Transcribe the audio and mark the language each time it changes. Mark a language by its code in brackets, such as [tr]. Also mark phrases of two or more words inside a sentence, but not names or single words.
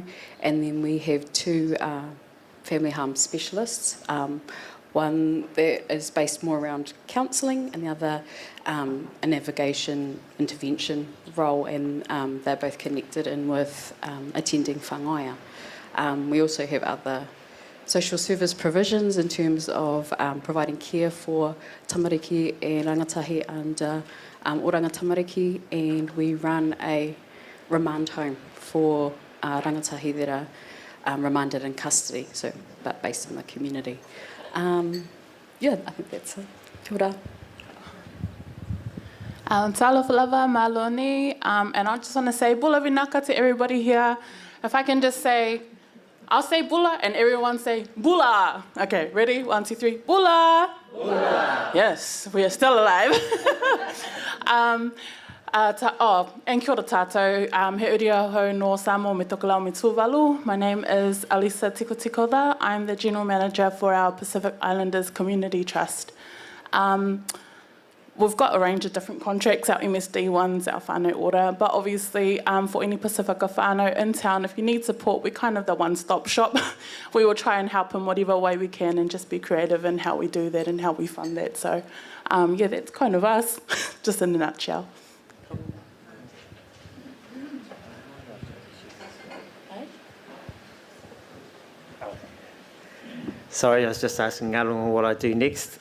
[en] And then we have two family harm specialists, one that is based more around counselling and the other a navigation intervention role, and they're both connected in with attending whangaia. We also have other social service provisions in terms of providing care for tamariki and rangatahi and oranga tamariki, and we run a remand home for rangatahi that are remanded in custody, so but based in the community. Yeah, I think that's it. [mi] Kia ora. [sm] Talofa lava, maloni, [en] and I just want to say [fj] bula vinaka [en] to everybody here. If I can just say, I'll say bula and everyone say bula. Okay, ready? 1, 2, 3. Bula! Bula! Yes, we are still alive. And [mi] kia ora tātou. He uri ahau no Samoa me tokolau me tūwalu. [en] My name is Alisa Tikotikoda. I'm the General Manager for our Pacific Islanders Community Trust. We've got a range of different contracts, our MSD ones, our whānau ora, but obviously for any Pacifica whānau in town, if you need support, we're kind of the one-stop shop. We will try and help in whatever way we can and just be creative in how we do that and how we fund that. So yeah, that's kind of us, just in a nutshell. Sorry, I was just asking Ngarango what I do next.